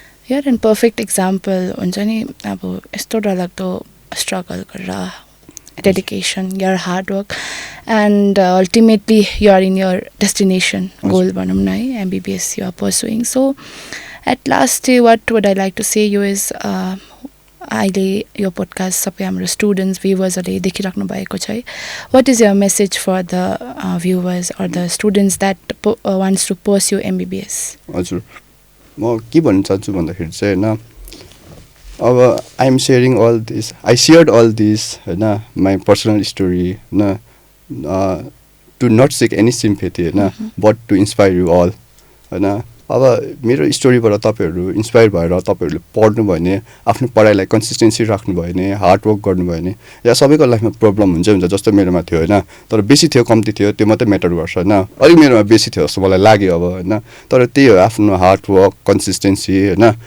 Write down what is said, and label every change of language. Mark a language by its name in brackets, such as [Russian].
[English] you're an perfect example [Nepali] हुन्छ नि अब यस्तो डरलाग्दो स्ट्रगल गरेर [English] dedication your hard work and ultimately you're in your destination goal भनौँ न है MBBS you're pursuing so at last चाहिँ what would I like to say you is [Nepali] अहिले यो पोडकास्ट सबै हाम्रो स्टुडेन्ट्स भ्युवर्सहरूले देखिराख्नु भएको छ [English] है what is your message for the viewers or the students that wants to pursue MBBS [Nepali] हजुर म के भन्न चाहन्छु भन्दाखेरि चाहिँ होइन [English] अब I am sharing all this I shared all this होइन my personal story होइन to not seek any sympathy होइन but to inspire you all होइन [Nepali] अब मेरो स्टोरीबाट तपाईँहरू इन्स्पायर भएर तपाईँहरूले पढ्नुभयो भने आफ्नो पढाइलाई कन्सिस्टेन्सी राख्नुभयो भने हार्डवर्क गर्नुभयो भने या सबैको लाइफमा प्रब्लम हुन्छ जस्तो मेरोमा थियो होइन तर बेसी थियो कम्ती थियो त्यो मात्रै म्याटर गर्छ होइन अलिक मेरोमा बेसी थियो जस्तो मलाई लाग्यो अब होइन तर त्यही हो आफ्नो हार्डवर्क कन्सिस्टेन्सी होइन